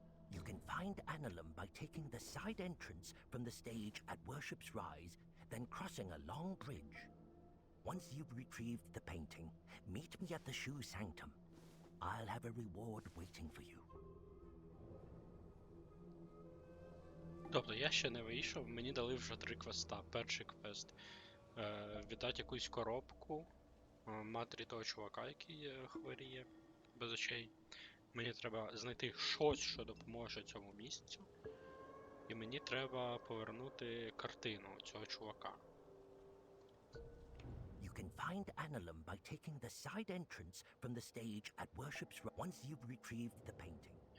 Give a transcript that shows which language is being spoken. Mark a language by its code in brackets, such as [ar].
[en] You can find Annalum by taking the side entrance from the stage at Worship's Rise, then crossing a long bridge. Once you've retrieved the painting, meet me at the Shu Sanctum. I'll have a reward waiting for you. [uk] Тобто я ще не вийшов, мені дали вже 3 квеста. Перший квест віддати якусь коробку матері того чувака, який хворіє без очей. Мені треба знайти щось, що допоможе цьому місцю. І мені треба повернути картину цього чувака. [en] You can find Annalum by taking the side entrance from the stage at Worship's Rise. Once you've retrieved the painting.